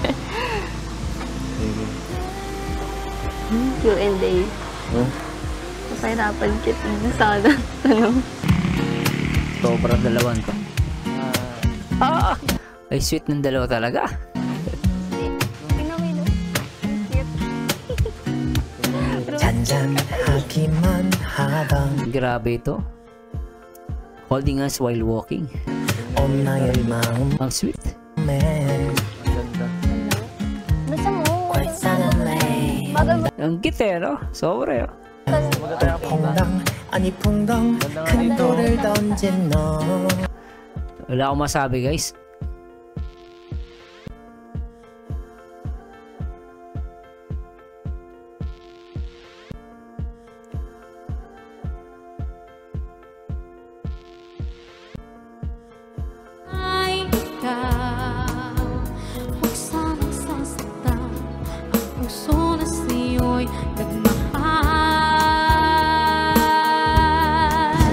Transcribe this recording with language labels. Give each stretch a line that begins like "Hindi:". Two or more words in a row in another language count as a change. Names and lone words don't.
Filipino: Sige. Q&A. Napahirapan kita na sana. Tanong. Sobrang dalawan to. Ay, sweet ng dalawa talaga.
Korean: 잔잔하기만 하던
Filipino: Grabe ito.
English: Holding hands while walking.
Korean: 온 나의 마음에
Filipino: Ang sweet. Basta mo. Bagal mo. Ang cute eh, no? Sobra yun.
Korean: 퐁당 아니 퐁당 큰 돌을 던진 너
Filipino: Wala akong masabi, guys. Ay, ikaw, huwag sanang sasaktan ang puso na sa'yo'y nagmahal.